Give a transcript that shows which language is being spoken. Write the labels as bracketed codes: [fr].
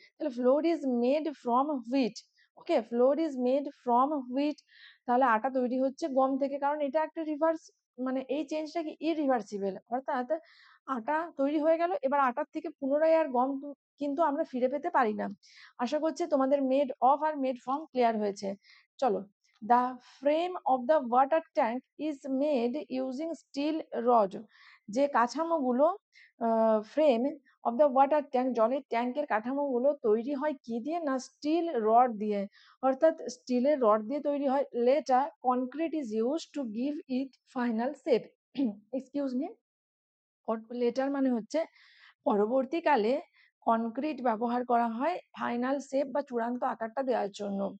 [en] তাহলে flour is made from wheat. Okay, flour is made from wheat. [bn] তাহলে আটা তৈরি হচ্ছে গম থেকে, কারণ এটা একটা রিভার্স, মানে এই চেঞ্জটা কি ইররিভার্সিবল, অর্থাৎ আটা তৈরি হয়ে গেল, এবার আটার থেকে পুনরায় আর গম কিন্তু আমরা ফিরে পেতে পারি না। আশা করছি তোমাদের made of are made from clear হয়েছে। [en] চলো, the frame of the water tank is made using steel rod। [bn] যে কাঠামোগুলো, [en] frame of the water tank, [bn] জলের ট্যাঙ্কের কাঠামোগুলো তৈরি হয় কি দিয়ে? না, স্টিল রড দিয়ে, অর্থাৎ স্টিলের রড দিয়ে তৈরি হয়। [en] Later concrete is use to give it final shape. [bn] Excuse me, letter মানে হচ্ছে পরবর্তীকালে কনক্রিট ব্যবহার করা হয় ফাইনাল শেপ বা চূড়ান্ত আকারটা দেওয়ার জন্য।